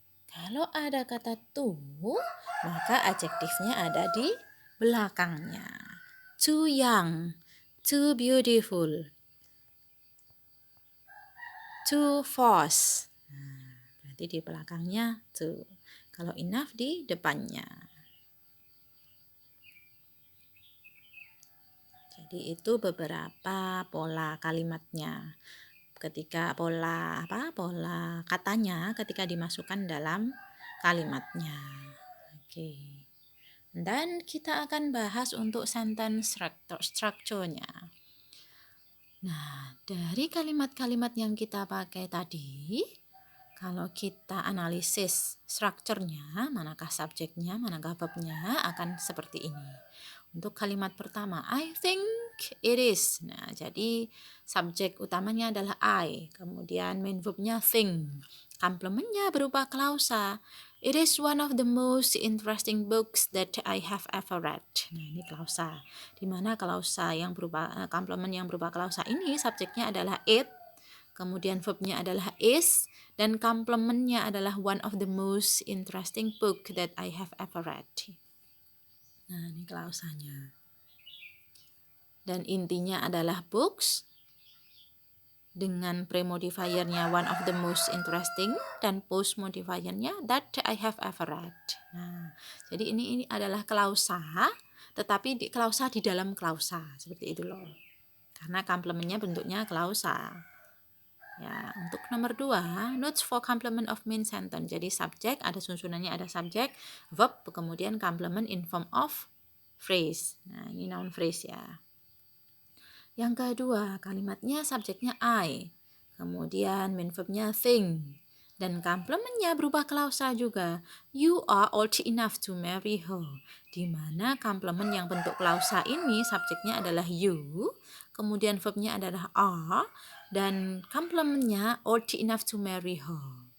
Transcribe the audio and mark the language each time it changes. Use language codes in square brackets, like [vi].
[id] Kalau ada kata to, maka adjektifnya ada di belakangnya. [en] Too young, too beautiful, too fast. [id] Nah, berarti di belakangnya too. Kalau enough di depannya. Jadi itu beberapa pola kalimatnya. Ketika pola katanya ketika dimasukkan dalam kalimatnya. Oke. Dan kita akan bahas untuk sentence structure-nya. Nah, dari kalimat-kalimat yang kita pakai tadi, kalau kita analisis strukturnya, manakah subjeknya, manakah verbnya, akan seperti ini. Untuk kalimat pertama, [en] I think it is. [id] Nah, jadi subjek utamanya adalah I, kemudian main verbnya think. Komplementnya berupa klausa. [en] It is one of the most interesting books that I have ever read. [id] Nah, ini klausa. Di mana klausa yang berupa komplement yang berupa klausa ini subjeknya adalah it, kemudian verbnya adalah is, dan komplementnya adalah [en] one of the most interesting book that I have ever read. [id] Nah, ini klausanya. Dan intinya adalah books dengan pre-modifiernya [en] one of the most interesting [id] dan post modifiernya [en] that I have ever read. [id] Nah, jadi ini adalah klausa, tetapi klausa di dalam klausa, seperti itu loh. Karena komplementnya bentuknya klausa. Ya, untuk nomor 2, [en] notes for complement of main sentence. [id] Jadi subjek, ada susunannya, ada subjek, verb, kemudian [en] complement in form of phrase. [id] Nah, ini noun phrase ya. Yang kedua, kalimatnya subjeknya I, kemudian main verbnya think, dan komplementnya berupa klausa juga. [en] You are old enough to marry her. [id] Di mana komplement yang bentuk klausa ini subjeknya adalah you, kemudian verbnya adalah are, dan komplementnya [en] old enough to marry her.